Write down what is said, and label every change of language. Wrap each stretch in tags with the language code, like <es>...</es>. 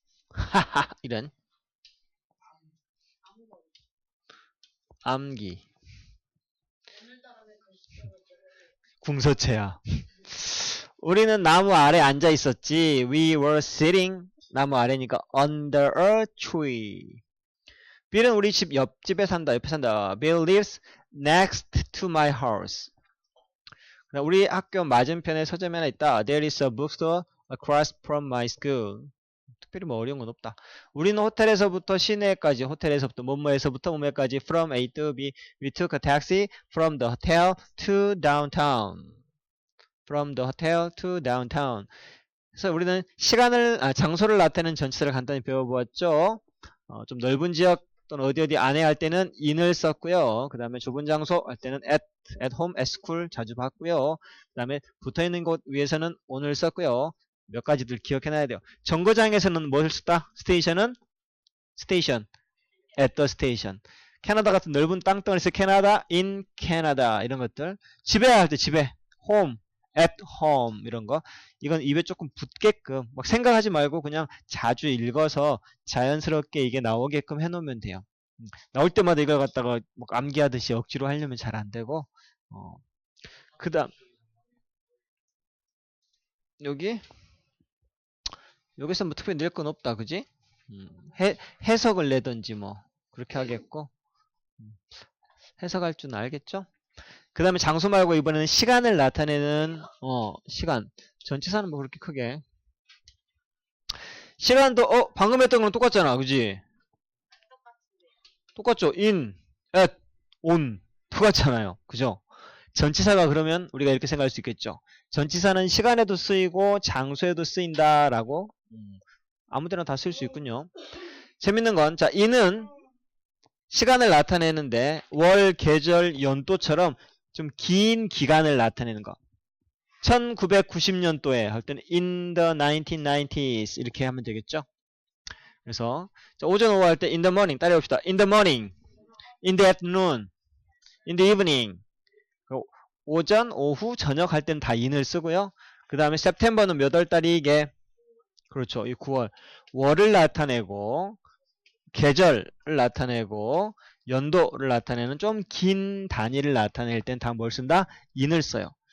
<ko>하하 이런 암기. 궁서체야. 우리는 나무 아래 앉아 있었지.</ko> <en>We were sitting.</en> <ko>나무 아래니까</ko> <en>under a tree.</en> <ko>Bill은 우리 집 옆집에 산다. 옆에 산다.</ko> <en>Bill lives next to my house.</en> <ko>우리 학교 맞은편에 서점이 하나 있다.</ko> <en>There is a bookstore across from my school.</en> <ko>특별히 뭐 어려운 건 없다. 우리는 호텔에서부터 시내까지, 호텔에서부터 뭐뭐에서부터 뭐뭐까지</ko> <en>from A to B. We took a taxi from the hotel to downtown. From the hotel to downtown.</en> <ko>그래서 우리는 장소를 나타내는 전치사를 간단히 배워보았죠. 좀 넓은 지역 또는 어디 안에 할 때는 in을 썼고요. 그 다음에 좁은 장소 할 때는</ko> <en>at home, at school</en> <ko>자주 봤고요. 그 다음에 붙어있는 곳 위에서는 on을 썼고요. 몇 가지들 기억해놔야 돼요. 정거장에서는 무엇을 썼다? 스테이션은 station,</ko> <en>at the station.</en> <ko>캐나다 같은 넓은 땅덩어리에서 캐나다,</ko> <en>in Canada</en> <ko>이런 것들. 집에 할 때 집에, home,</ko> <en>at home</en> <ko>이런 거. 이건 입에 조금 붙게끔 막 생각하지 말고 그냥 자주 읽어서 자연스럽게 이게 나오게끔 해놓으면 돼요. 나올 때마다 이걸 갖다가 막 암기하듯이 억지로 하려면 잘 안 되고. 그 다음 여기서 뭐 특별히 낼 건 없다, 그지? 해석을 내든지 뭐 그렇게 하겠고. 해석할 줄 알겠죠? 그 다음에 장소 말고 이번에는 시간을 나타내는 시간. 전치사는 뭐 그렇게 크게. 시간도 방금 했던 거랑 똑같잖아, 그지? 똑같죠? in, at, on 똑같잖아요, 그죠? 전치사가 그러면 우리가 이렇게 생각할 수 있겠죠. 전치사는 시간에도 쓰이고 장소에도 쓰인다라고 아무데나 다 쓸 수 있군요. 재밌는 건 자, in은 시간을 나타내는데 월, 계절, 연도처럼 좀 긴 기간을 나타내는 거. 1990년도에 할 때는</ko> <en>in the 1990s</en> <ko>이렇게 하면 되겠죠. 그래서 자, 오전 오후 할 때</ko> <en>in the morning</en> <ko>따라해봅시다.</ko> <en>in the morning, in the afternoon, in the evening.</en> <ko>오전, 오후, 저녁 할 때는 다 in을 쓰고요. 그 다음에 September는 몇 월 달이 이게? 그렇죠. 이 9월. 월을 나타내고 계절을 나타내고 연도를 나타내는 좀 긴 단위를 나타낼 땐 다 뭘 쓴다? in을 써요.</ko>